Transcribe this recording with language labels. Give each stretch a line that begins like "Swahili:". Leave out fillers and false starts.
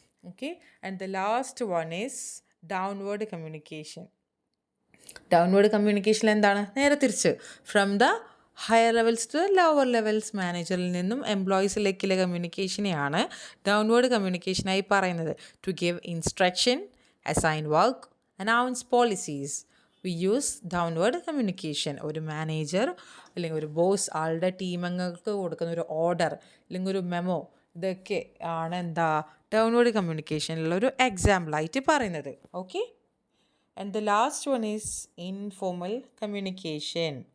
English: Okay, and the last one is downward communication.
Malayalam: Downward communication എന്താണ്? നേരെ തിരിച്ച്
English: from the higher levels to lower levels,
Malayalam: മാനേജറിൽ നിന്നും എംപ്ലോയീസിലേക്കുള്ള കമ്മ്യൂണിക്കേഷനെയാണ് downward കമ്മ്യൂണിക്കേഷനായി പറയുന്നത്.
English: To give instruction, assign work, announce policies, we use downward communication.
Malayalam: ഒരു manager അല്ലെങ്കിൽ ഒരു boss ആളുടെ ടീമംഗങ്ങൾക്ക് കൊടുക്കുന്ന ഒരു ഓർഡർ അല്ലെങ്കിൽ ഒരു മെമോ, ഇതൊക്കെ ആണ് ഡൗൺവേർഡ് കമ്മ്യൂണിക്കേഷനിലുള്ള ഒരു എക്സാമ്പിളായിട്ട് പറയുന്നത്.
English: Okay, and the last one is informal communication.